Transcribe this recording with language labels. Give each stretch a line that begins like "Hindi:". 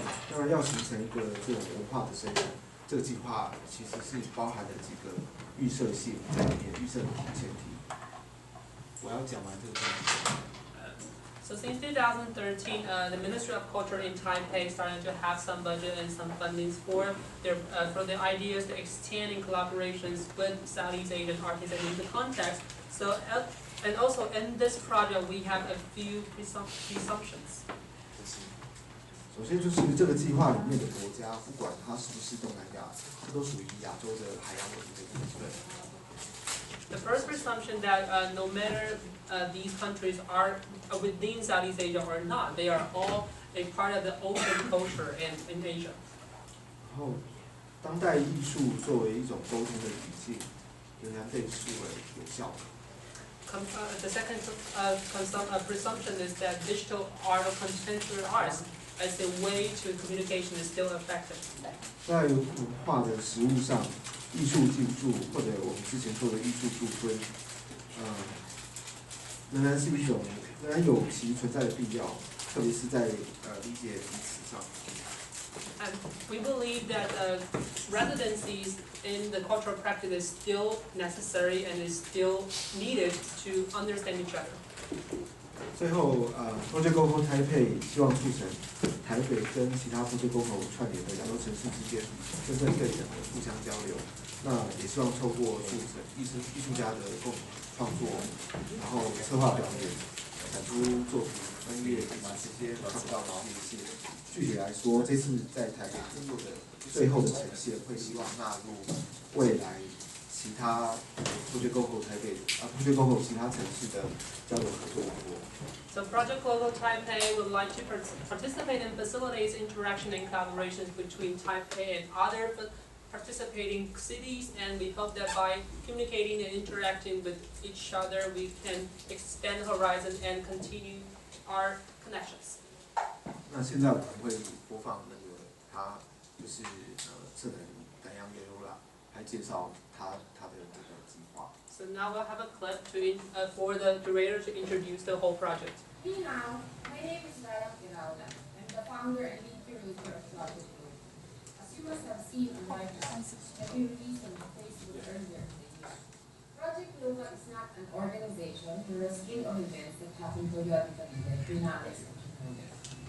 Chinese: 那要形成一个这种文化的生产，这个计划其实是包含了几个预设性在里面，预设的前提。我要讲完这个东西。
English: So since 2013, the Ministry of Culture in Taipei started to have some budget and some fundings for the ideas to extend in collaborations with Southeast Asian artists and in the context. So and also in this project, we have a few presumptions.
Chinese: 首先就是这个计划里面的国家，不管它是不是东南亚，这都属于亚洲的海洋文明的一部分。
English: The first presumption that no matter these countries are within Southeast Asia or not, they are all a part of the open culture in Asia.
Chinese: 然后，当代艺术作为一种沟通的语境，仍然被视为有效的。
English: The second presumption is that digital art or contemporary arts as a way to communication is still effective.
Chinese: 在文化的实务上，艺术进驻或者我们之前说的艺术驻村，仍然有其存在的必要，特别是在理解彼此上。
English: And we believe that residencies in the cultural practice is still necessary and is still needed to understand each other.
Chinese: 最后Project Glocal Taipei 希望促成台北跟其他 Project Glocal 串联的亚洲城市之间真正更深的互相交流。那也希望透过促成艺术家的共同创作，然后策划表演，产出作品、专业把这些看不到的这些。具体来说，这次在台北制作的最后的呈现，会希望纳入未来其他Project Glocal台北Project Glocal 其他城市的交流合作网络。
English: So Project Glocal Taipei would like to participate and facilitate interaction and collaborations between Taipei and other participating cities, and we hope that by communicating and interacting with each other, we can expand horizon and continue our connections.
Chinese: 那现在我们会播放那个他就是策展人丹阳耶鲁拉来介绍他的这个计划。
English: So now we'll have a clip for the curator to introduce the whole project.
Chinese: 你好,
English: my name is Dayang Iraula. I'm the founder and lead curator of Project Glocal. As you must have seen on my post that we released on Facebook earlier in the year, Project Glocal is not an organization nor a string of events that happen periodically like biennales and projects.